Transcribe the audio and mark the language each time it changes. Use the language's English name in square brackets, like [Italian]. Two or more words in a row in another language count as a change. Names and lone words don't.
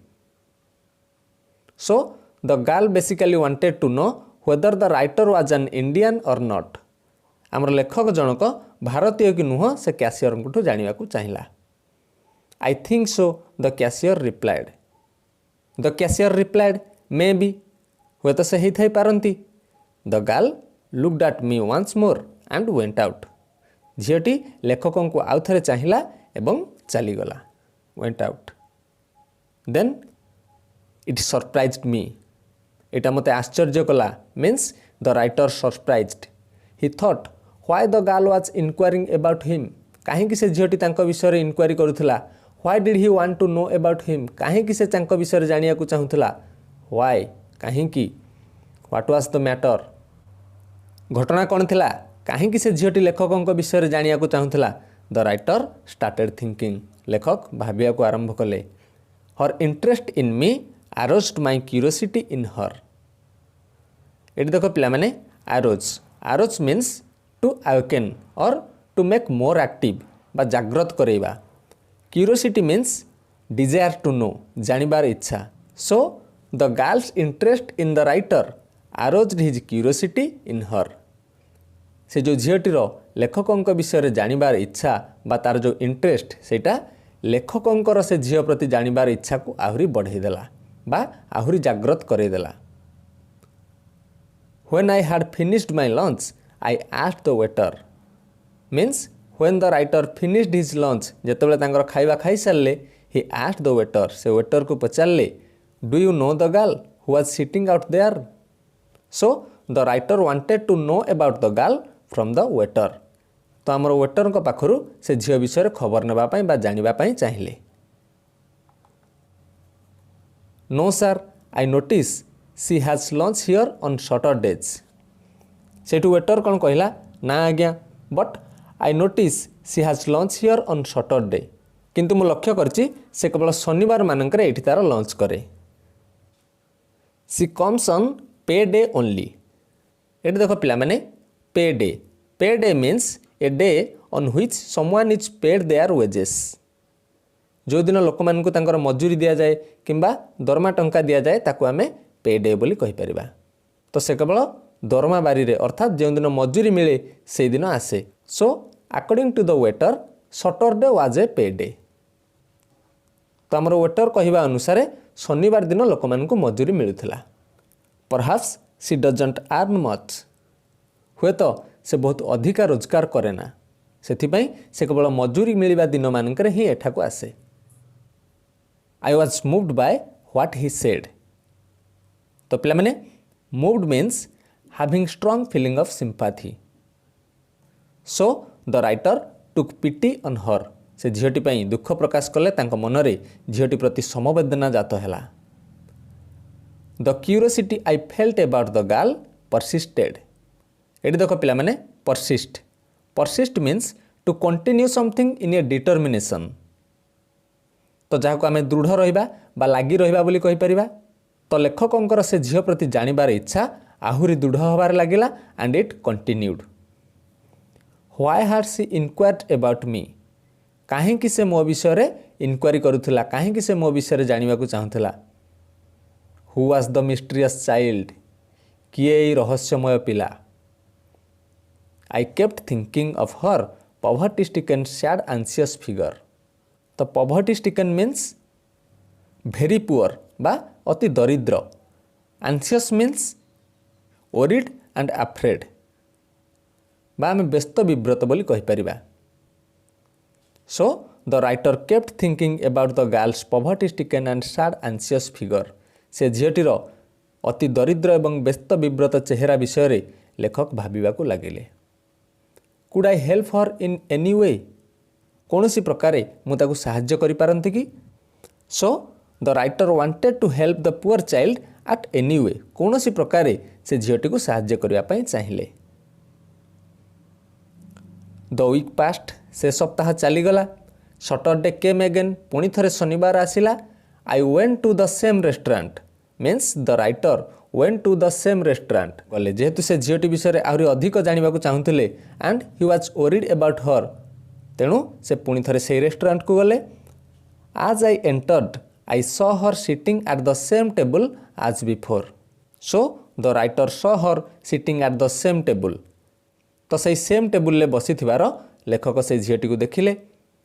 [English] So the girl basically wanted to know whether the writer was an Indian or not. [Odia] आमर लेखक जनक भारतीय कि नुह से कैशियर को जानिबा को चाहिला. [English] I think so, the cashier replied. The cashier replied, maybe. [Odia] ହୁଏତ ସେ ହେଇଥାଇ ପାରନ୍ତି। [English] The girl looked at me once more and went out. [Odia] ଝିଅଟି ଲେଖକଙ୍କୁ ଆଉ ଥରେ ଚାହିଁଲା ଏବଂ ଚାଲିଗଲା। [English] Went out. Then it surprised me. [Odia] ଏଇଟା ମୋତେ ଆଶ୍ଚର୍ଯ୍ୟ କଲା। [English] Means the writer surprised. He thought why the girl was inquiring about him. [Odia] କାହିଁକି ସେ ଝିଅଟି ତାଙ୍କ ବିଷୟରେ ଇନକ୍ୱାରି କରୁଥିଲା। [English] Why did he want to know about him? [Odia] କାହିଁକି ସେ ତାଙ୍କ ବିଷୟରେ ଜାଣିବାକୁ ଚାହୁଁଥିଲା। Why? କାହିଁକି? [English] What was the matter? [Odia] ଘଟଣା କ'ଣ ଥିଲା। କାହିଁକି ସେ ଝିଅଟି ଲେଖକଙ୍କ ବିଷୟରେ ଜାଣିବାକୁ ଚାହୁଁଥିଲା। [English] The writer started thinking. [Odia] ଲେଖକ ଭାବିବାକୁ ଆରମ୍ଭ କଲେ। [English] Her interest in me aroused my curiosity in her. [Odia] ଏଠି ଦେଖ ପିଲାମାନେ arouse. [English] Arouse means to awaken or to make more active [Odia] ବା ଜାଗ୍ରତ କରେଇବା। [English] Curiosity means desire to know, [Odia] ଜାଣିବାର ଇଚ୍ଛା। [English] So the girl's interest in the writer aroused his curiosity in her. [Odia] ସେ ଯେଉଁ ଝିଅଟିର ଲେଖକଙ୍କ ବିଷୟରେ ଜାଣିବାର ଇଚ୍ଛା ବା ତାର ଯେଉଁ ଇଣ୍ଟରେଷ୍ଟ ସେଇଟା ଲେଖକଙ୍କର ସେ ଝିଅ ପ୍ରତି ଜାଣିବାର ଇଚ୍ଛାକୁ ଆହୁରି ବଢ଼େଇଦେଲା ବା ଆହୁରି ଜାଗ୍ରତ କରେଇଦେଲା। [English] When I had finished my lunch, I asked the waiter. Means when the writer finished his lunch, [Odia] ଯେତେବେଳେ ତାଙ୍କର ଖାଇବା ଖାଇସାରିଲେ, [English] he asked the waiter. [Odia] ସେ ୱେଟରକୁ ପଚାରିଲେ, [English] do you know the girl who was sitting out there? So the writer wanted to know about the girl from the waiter. [Odia] ତ ଆମର ୱେଟରଙ୍କ ପାଖରୁ ସେ ଝିଅ ବିଷୟରେ ଖବର ନେବା ପାଇଁ ବା ଜାଣିବା ପାଇଁ ଚାହିଁଲେ। [English] No sir, I notice she has lunch here on Saturdays. [Odia] ସେଇଠୁ ୱେଟର କ'ଣ କହିଲା ନା ଆଜ୍ଞା ବଟ୍ [English] I notice she has lunch here on Saturday. [Odia] କିନ୍ତୁ ମୁଁ ଲକ୍ଷ୍ୟ କରିଛି ସେ କେବଳ ଶନିବାର ମାନଙ୍କରେ ଏଇଠି ତାର ଲଞ୍ଚ କରେ। [English] She comes on payday only. [Odia] ଏଠି ଦେଖ ପିଲାମାନେ payday. [English] Payday means a day on which someone is paid their wages. [Odia] ଯେଉଁଦିନ ଲୋକମାନଙ୍କୁ ତାଙ୍କର ମଜୁରୀ ଦିଆଯାଏ କିମ୍ବା ଦରମା ଟଙ୍କା ଦିଆଯାଏ ତାକୁ ଆମେ payday ବୋଲି କହିପାରିବା। ତ ସେ କେବଳ ଦରମା ବାରିରେ ଅର୍ଥାତ୍ ଯେଉଁଦିନ ମଜୁରୀ ମିଳେ ସେଇଦିନ ଆସେ। [English] So according to the waiter, Saturday was a payday. [Odia] ତ ଆମର ୱେଟର କହିବା ଅନୁସାରେ ଶନିବାର ଦିନ ଲୋକମାନଙ୍କୁ ମଜୁରୀ ମିଳୁଥିଲା। [English] Perhaps she doesn't earn much. [Odia] ହୁଏତ ସେ ବହୁତ ଅଧିକା ରୋଜଗାର କରେ ନା ସେଥିପାଇଁ ସେ କେବଳ ମଜୁରୀ ମିଳିବା ଦିନମାନଙ୍କରେ ହିଁ ଏଠାକୁ ଆସେ। [English] I was moved by what he said. [Odia] ତ ପିଲାମାନେ [English] moved means having strong feeling of sympathy. So the writer took pity on her. [Odia] ସେ ଝିଅଟି ପାଇଁ ଦୁଃଖ ପ୍ରକାଶ କଲେ ତାଙ୍କ ମନରେ ଝିଅଟି ପ୍ରତି ସମବେଦନା ଜାତ ହେଲା। [English] The curiosity I felt about the girl persisted. [Odia] ଏଠି ଦେଖ ପିଲାମାନେ persist. [English] Persist means to continue something in a determination. [Odia] ତ ଯାହାକୁ ଆମେ ଦୃଢ଼ ରହିବା ବା ଲାଗି ରହିବା ବୋଲି କହିପାରିବା। ତ ଲେଖକଙ୍କର ସେ ଝିଅ ପ୍ରତି ଜାଣିବାର ଇଚ୍ଛା ଆହୁରି ଦୃଢ଼ ହେବାରେ ଲାଗିଲା [English] and it continued. Why had she inquired about me? [Odia] କାହିଁକି ସେ ମୋ ବିଷୟରେ ଇନକ୍ୱାରି କରୁଥିଲା କାହିଁକି ସେ ମୋ ବିଷୟରେ ଜାଣିବାକୁ ଚାହୁଁଥିଲା। [English] Who was the mysterious child? [Odia] କିଏ ଏଇ ରହସ୍ୟମୟ ପିଲା। [English] I kept thinking of her poverty stricken sad anxious figure. ତ poverty stricken means very poor [Odia] ବା ଅତି ଦରିଦ୍ର। [English] Anxious means worried and afraid [Odia] ବା ଆମେ ବ୍ୟସ୍ତ ବିବ୍ରତ ବୋଲି କହିପାରିବା। [English] So the writer kept thinking about the girl's poverty stricken and sad anxious figure. [Odia] ସେ ଝିଅଟିର ଅତି ଦରିଦ୍ର ଏବଂ ବ୍ୟସ୍ତ ବିବ୍ରତ ଚେହେରା ବିଷୟରେ ଲେଖକ ଭାବିବାକୁ ଲାଗିଲେ। [English] Could I help her in any way? [Odia] କୌଣସି ପ୍ରକାରେ ମୁଁ ତାକୁ ସାହାଯ୍ୟ କରିପାରନ୍ତି କି? [English] So the writer wanted to help the poor child at any way. [Odia] କୌଣସି ପ୍ରକାରେ ସେ ଝିଅଟିକୁ ସାହାଯ୍ୟ କରିବା ପାଇଁ ଚାହିଁଲେ। [English] The week passed. [Odia] ସେ ସପ୍ତାହ ଚାଲିଗଲା। [English] Saturday came again. [Odia] ପୁଣି ଥରେ ଶନିବାର ଆସିଲା। [English] I went to the same restaurant. Means the writer went to the same restaurant. [Odia] ଗଲେ ଯେହେତୁ ସେ ଝିଅଟି ବିଷୟରେ ଆହୁରି ଅଧିକ ଜାଣିବାକୁ ଚାହୁଁଥିଲେ [English] and he was worried about her. [Odia] ତେଣୁ ସେ ପୁଣି ଥରେ ସେଇ ରେଷ୍ଟୁରାଣ୍ଟକୁ ଗଲେ। [English] As I entered, I saw her sitting at the same table as before. So the writer saw her sitting at the same table. [Odia] ତ ସେଇ ସେମ୍ ଟେବୁଲରେ ବସିଥିବାର ଲେଖକ ସେଇ ଝିଅଟିକୁ ଦେଖିଲେ।